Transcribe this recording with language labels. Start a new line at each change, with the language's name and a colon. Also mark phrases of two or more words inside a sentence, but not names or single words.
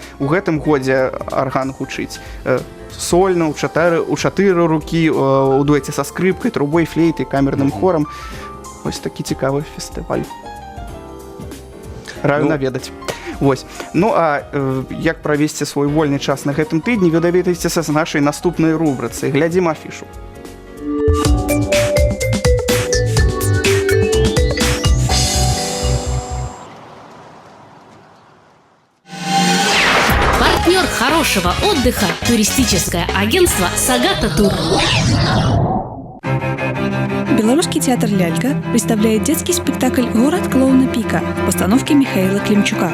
Belarusian: У гэтым годзе арган гучыць сольна, у 4 рукі, у дуэце са скрыпкай, трубой, флейтай, камерным хорам. Вось такі цікавы фестываль. Раю наведаць. Вось. Ну а як правесці свой вольны час на гэтым тыдні, вы даведаецеся з нашай наступнай рубрыцы. Глядзім афішу.
Russian: Партнер хорошего отдыха – туристическое агентство «Сагата Тур». Белорусский театр «Лялька» представляет детский спектакль «Город клоуна Пика» в постановке Михаила Климчука.